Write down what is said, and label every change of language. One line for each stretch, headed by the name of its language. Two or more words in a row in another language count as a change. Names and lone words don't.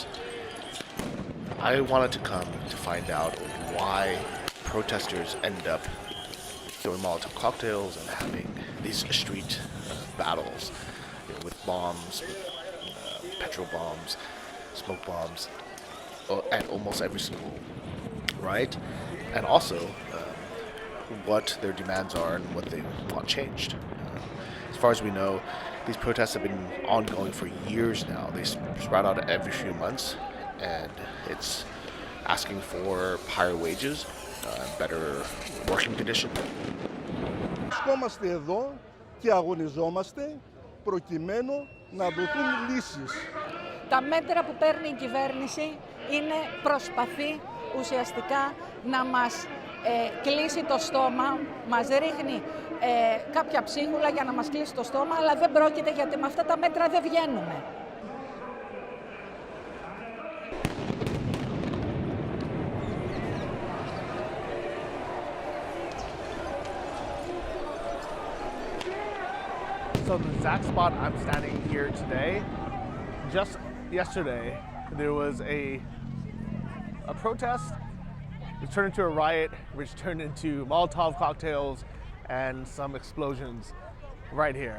English: I wanted to come to find out why protesters end up throwing Molotov cocktails and having these street battles, with bombs, with petrol bombs, smoke bombs, at almost every single riot, and also what their demands are and what they want changed. As far as we know, these protests have been ongoing for years now. They sprout out every few months, and it's asking for higher wages, better working conditions.
Greek: Βρισκόμαστε εδώ και αγωνιζόμαστε προκειμένου να δοθούν λύσεις. Τα μέτρα που παίρνει η κυβέρνηση προσπαθεί ουσιαστικά να μας κλείσει το στόμα, μας ρίχνει κάποια ψίχουλα για να μας κλείσει το στόμα, αλλά δεν πρόκειται, γιατί με αυτά τα μέτρα δεν βγαίνουμε.
English: So the exact spot I'm standing here today, just yesterday, there was a protest which turned into a riot, which turned into Molotov cocktails and some explosions right here.